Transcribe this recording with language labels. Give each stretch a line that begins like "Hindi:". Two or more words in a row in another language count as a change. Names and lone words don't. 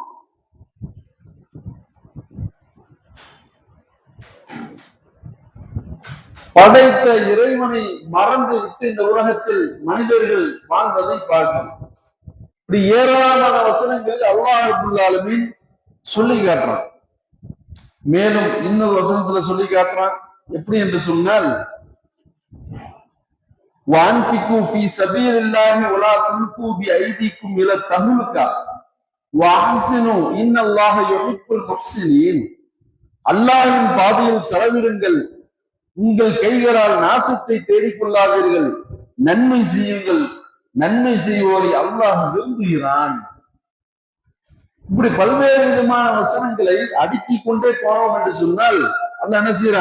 Tamil: படைத்த இறைவனை மறந்து விட்டு இந்த உலகத்தில் மனிதர்கள் வாழ்வதை பார்க்கணும். இப்படி ஏராளமான வசனங்கள்
Arabic: الله رب العالمين
Tamil: சொல்லி காட்டுறான். மேலும் இன்னொரு வசனத்துல சொல்லி காட்டுறான். எப்படி என்று சொன்னால்,
Arabic: وَأَنْفِقُوا فِي سَبِيلِ اللَّهِ وَلَا تُلْقُوا بِأَيْدِيكُمْ إِلَى التَّهْلُكَةِ وَأَحْسِنُوا إِنَّ اللَّهَ يُحِبُّ الْمُحْسِنِينَ.
Tamil: அல்லாஹ்வின் பாதையில் செலவிடுங்கள், உங்கள் கைகளால் நாசத்தை தேடிக்கொள்ளாதீர்கள், நன்மை செய்யுங்கள், நன்மை செய்வோரை அல்லாஹ் விரும்புகிறான். இப்படி பல்வேறு விதமான வசனங்களை அடுக்கிக் கொண்டே போனோம் என்று சொன்னால் அல்லாஹ் என்ன செய்யறான்?